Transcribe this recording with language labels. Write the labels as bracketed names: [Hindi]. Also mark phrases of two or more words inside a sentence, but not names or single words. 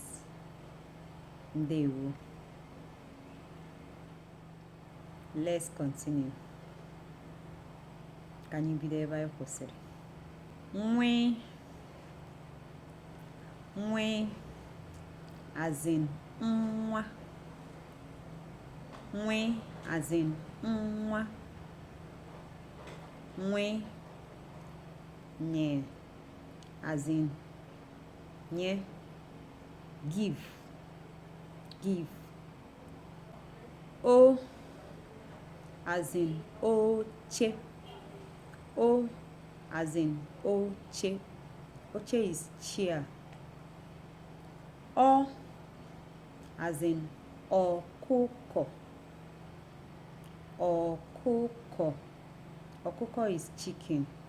[English] Ndewo. Let's continue. Can you be there by yourself? Nwe as in nwa. Nwe as in nwa. Nwe nye as in nye. Give. O as in oche. O as in oche. Oche is chair. O as in okuko. Okuko is chicken.